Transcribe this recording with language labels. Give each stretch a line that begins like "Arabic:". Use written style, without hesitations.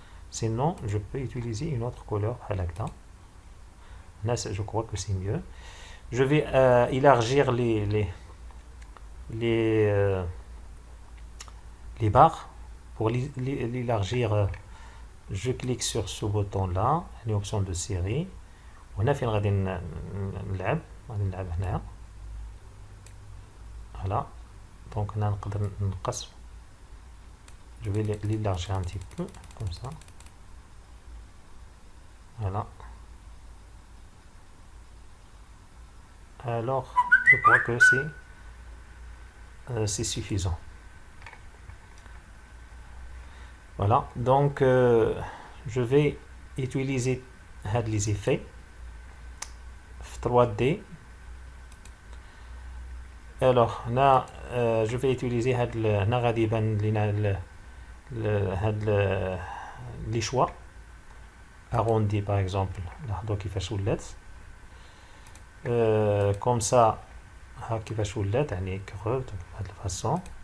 French: sinon je peux utiliser une autre couleur
Arabic: بحال هكذا.
French: là je crois que c'est mieux. je vais élargir les barres. pour l'élargir je clique sur ce bouton là،
Arabic: يعني
French: option de série.
Arabic: وهنا فين غادي نلعب هنايا.
French: voilà. donc
Arabic: هنا نقدر نقص.
French: je vais l'élargir un petit peu comme ça. voilà. alors je crois que c'est suffisant. voilà. donc je vais utiliser les effets 3D. alors là je vais utiliser
Arabic: هنا غادي يبان لينا هاد
French: les choix. arrondi par exemple
Arabic: لاحظوا كيفاش ولات
French: comme ça
Arabic: ها كيفاش ولات يعني كروفد بهذه الفاصون.